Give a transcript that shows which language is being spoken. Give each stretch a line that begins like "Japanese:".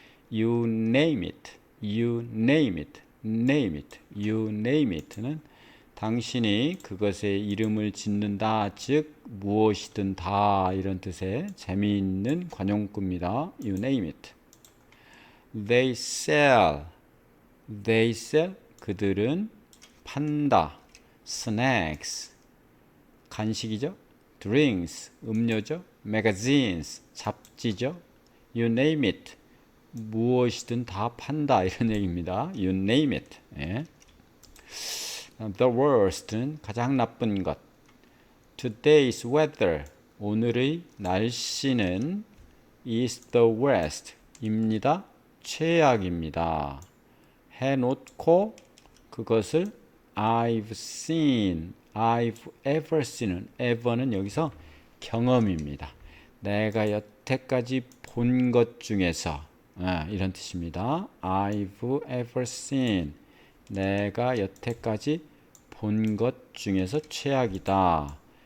English: You name it, you name it, name it, you name it는
Korean: 당신이 그것에 이름을 짓는다. 즉 무엇이든 다 이런 뜻의 재미있는 관용구입니다.
English: You name it. They sell, they sell
Korean: 그들은 판다. Snacks 간식이죠. Drinks 음료죠. Magazines 잡지죠.
English: You name it
Korean: 무엇이든 다 판다 이런 얘기입니다.
English: You name it. 예.
Korean: The worst는 가장 나쁜 것.
English: Today's weather
Korean: 오늘의 날씨는
English: is the worst 입니다.
Korean: 최악입니다. 해놓고 그것을
English: I've seen, I've ever seen
Korean: 은 ever는 여기서 경험입니다. 내가 여태까지 본 것 중에서 이런 뜻입니다.
English: I've ever seen
Korean: 내가 여태까지 본 것 중에서 최악이다.